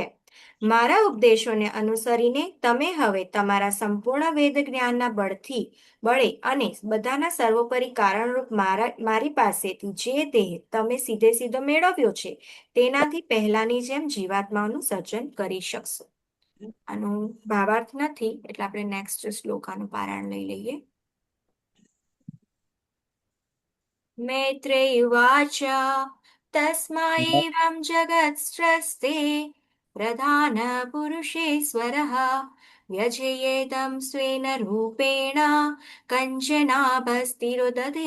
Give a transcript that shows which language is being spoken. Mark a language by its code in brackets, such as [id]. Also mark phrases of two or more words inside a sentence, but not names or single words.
[gu] મારા ઉપદેશોને અનુસરીને તમે હવે તમારા સંપૂર્ણ વેદ જ્ઞાનના બળે અને બધાના સર્વોપરી કારણરૂપ મારી પાસેથી જે દેહ તમે સીધે સીધો મેળવ્યો છે તેનાથી પહેલાની જેમ જીવાત્માઓનું સર્જન કરી શકશો. આનો ભાવાર્થ નથી એટલે આપણે નેક્સ્ટ શ્લોકાનું પારાયણ લઈ લઈએ. [sa] मैत्रेयुवाच तस्मादेवं जगत्स्रस्ते प्रधानपुरुषेश्वरः व्यजेयेदं स्वेन रूपेण कञ्चनाभस्तिरुदधे.